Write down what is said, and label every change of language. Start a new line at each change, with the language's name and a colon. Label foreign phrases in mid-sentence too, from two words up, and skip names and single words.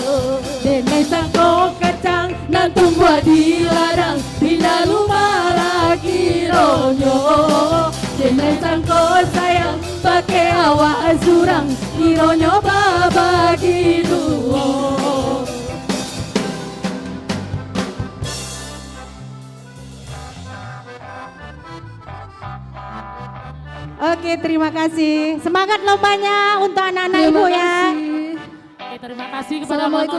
Minangkabau: Denai sangko kacang nantung buat di ladang Binalu malaki ronyo. Denai sangko sayang pakai awak surang ironyo babagi duo.
Indonesian: Oke, terima kasih. Semangat lombanya untuk anak-anak ibu ya. Oke, terima kasih kepada Assalamualaikum